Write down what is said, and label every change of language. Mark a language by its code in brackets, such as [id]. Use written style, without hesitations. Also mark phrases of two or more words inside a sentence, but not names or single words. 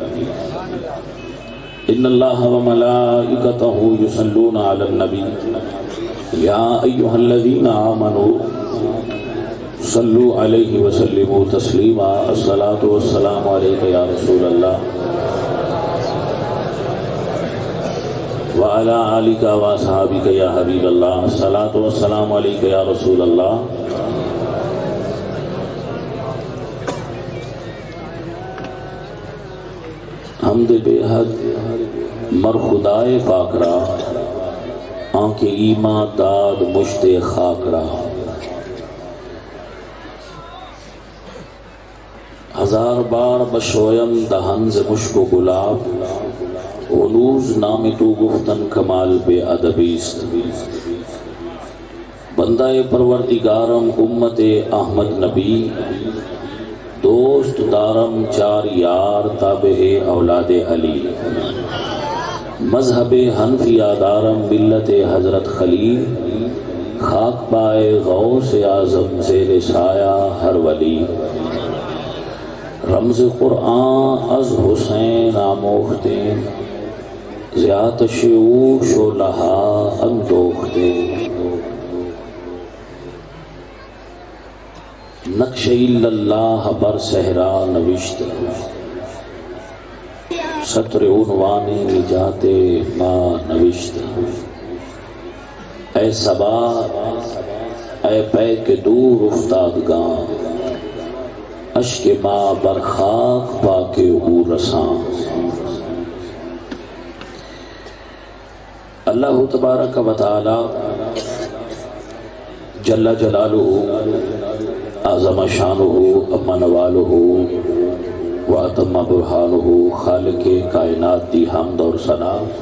[ar] إن الله وملائكته يصلون على النبي يا أيها الذين آمنوا صلوا عليه وسلموا تسليما. الصلاة والسلام عليك يا رسول الله وعلى آلك وأصحابك يا حبيب الله. الصلاة والسلام عليك يا رسول الله. [fa] حمد بے حد مر خدائے پاک را آنکھ ایمان داد مشت خاک را. ہزار بار بشویم دہن ز مشک و گلاب اولوز نام تو گفتن کمال بے ادبیست. بندہ پروردگارم امت احمد نبی دوست دارم چار یار تابع اولاد علی. مذہب حنفیہ دارم ملت حضرت خلیل خاک پائے غوث اعظم زیر سایہ ہر ولی. رمز قرآن از حسین آموختے زیات شعوش و لہا اندوختے. نقش اللہ بر صحرا نوشت سطر عنوان نجات ما نوشت. اے صبا اے پے کے دور افتادگاں اشک ما بر خاک پاکے او رساں. [ar] اللہ تبارک و تعالی جل جلالہ اعظم شانہ اما نوالہ و اتم برہانہ [pa] خالق کائنات دی حمد اور ثنا.